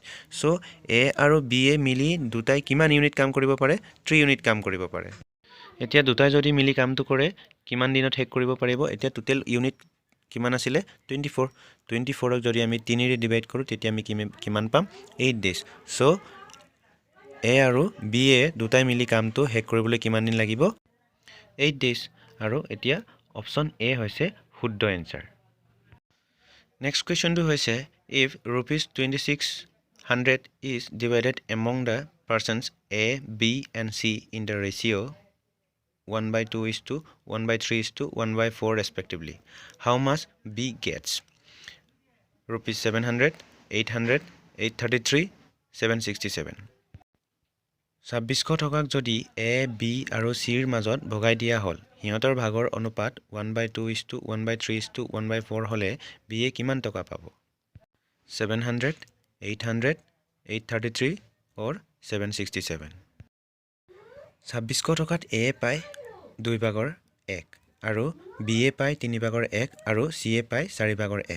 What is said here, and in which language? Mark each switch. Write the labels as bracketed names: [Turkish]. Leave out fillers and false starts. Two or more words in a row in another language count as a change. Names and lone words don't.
[Assamese] সো A আৰু B এ মিলি দুটাই কিমান ইউনিট কাম কৰিব পাৰে? 3 ইউনিট কাম কৰিব পাৰে। এতিয়া দুটাই যদি মিলি কামটো কৰে কিমান দিনত শেষ কৰিব পাৰিব? এতিয়া [English] total unit [Assamese] কিমান আছিলে? 24ক যদি আমি 3ৰে ডিভাইড কৰোঁ তেতিয়া আমি কিমান পাম? [English] 8 days। [Assamese] সো A আৰু B এ দুটাই মিলি কামটো শেষ কৰিবলৈ কিমান দিন লাগিব? [English] 8 days। [Assamese] আৰু এতিয়া অপশ্যন A হৈছে শুদ্ধ এনচাৰ। নেক্সট কুৱেশ্যনটো হৈছে [English] if rupees 2600 is divided among the persons A, B and C in the ratio 1/2 is to 1/3 is to 1/4 respectively, how much B gets? Rupees 700, 800, 833, 767. [Assamese] 2600 টকাক যদি A, B আৰু C ৰ মাজত ভগাই দিয়া হ'ল, হিহঁতৰ ভাগৰ অনুপাত [English] 1/2 is to 1/3 is to 1/4 [Assamese] হ'লে B এ কিমান টকা পাব? [English] 700, 800, 833 or 767. [Assamese] 2600 টকাত A পায় 2 ভাগৰ 1 আৰু B এ পায় 3 ভাগৰ 1 আৰু C এ পায় 4 ভাগৰ 1.